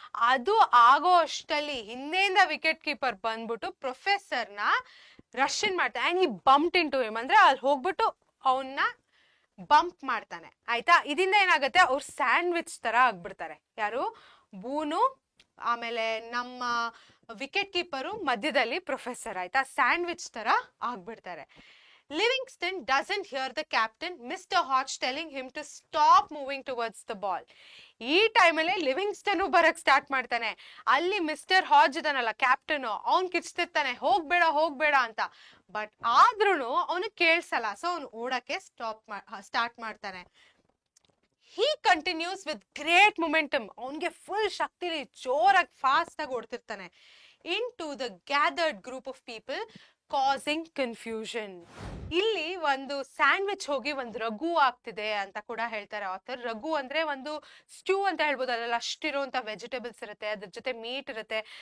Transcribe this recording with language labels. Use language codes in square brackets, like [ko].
[kn] ಅದು ಆಗೋ ಅಷ್ಟಲ್ಲಿ ಹಿಂದೆಯಿಂದ ವಿಕೆಟ್ ಕೀಪರ್ ಬಂದ್ಬಿಟ್ಟು ಪ್ರೊಫೆಸರ್ನ ರಶ್ ಮಾಡ್ತಾನೆ. [en] and he bumped into him [kn] ಅಂದ್ರೆ ಅಲ್ಲಿ ಹೋಗ್ಬಿಟ್ಟು ಅವನ್ನ ಬಂಪ್ ಮಾಡ್ತಾನೆ. ಆಯ್ತಾ? ಇದರಿಂದ ಏನಾಗುತ್ತೆ, ಅವ್ರು ಸ್ಯಾಂಡ್ವಿಚ್ ತರ ಆಗ್ಬಿಡ್ತಾರೆ. ಯಾರು? ಬೂನು, ಆಮೇಲೆ ನಮ್ಮ ವಿಕೆಟ್ ಕೀಪರು, ಮಧ್ಯದಲ್ಲಿ ಪ್ರೊಫೆಸರ್. ಆಯ್ತಾ? ಸ್ಯಾಂಡ್ವಿಚ್ ತರ ಆಗ್ಬಿಡ್ತಾರೆ. [en] Livingston doesn't hear the captain, Mr. Hodge, telling him to stop moving towards the ball. [kn] ಈ ಟೈಮಲ್ಲಿ ಲಿವಿಂಗ್ಸ್ಟನ್ ಬರಕ್ ಸ್ಟಾರ್ಟ್ ಮಾಡ್ತಾನೆ. ಅಲ್ಲಿ ಮಿಸ್ಟರ್ ಹಾಜ್ ಇದಾನಲ್ಲ, ಕ್ಯಾಪ್ಟನ್, ಅವ್ನ್ ಕಿಚ್ತಿರ್ತಾನೆ, ಹೋಗ್ಬೇಡ ಅಂತ. ಬಟ್ ಆದ್ರೂನು ಅವನು ಕೇಳ್ಸಲ್ಲ. ಸೊ ಅವ್ನು ಓಡಕ್ಕೆ ಸ್ಟಾರ್ಟ್ ಮಾಡ್ತಾನೆ. [en] He continues with great momentum. [kn] ಅವನ್ಗೆ ಫುಲ್ ಶಕ್ತಿಲಿ ಜೋರಾಗಿ ಫಾಸ್ಟ್ ಆಗಿ ಓಡ್ತಿರ್ತಾನೆ. [en] Into the gathered group of people, causing confusion. [kn] ಇಲ್ಲಿ ಒಂದು ಸ್ಯಾಂಡ್ವಿಚ್ ಹೋಗಿ ಒಂದು ರಘು ಆಗ್ತಿದೆ ಅಂತ ಕೂಡ ಹೇಳ್ತಾರೆ ಆಥರ್. ರಘು ಅಂದ್ರೆ ಒಂದು ಸ್ಟ್ಯೂ ಅಂತ ಹೇಳ್ಬೋದು. ಅದ್ರಲ್ಲಿ ಅಷ್ಟಿರುವಂತ ವೆಜಿಟೇಬಲ್ಸ್ ಇರುತ್ತೆ, ಅದ್ರ ಜೊತೆ ಮೀಟ್ ಇರುತ್ತೆ.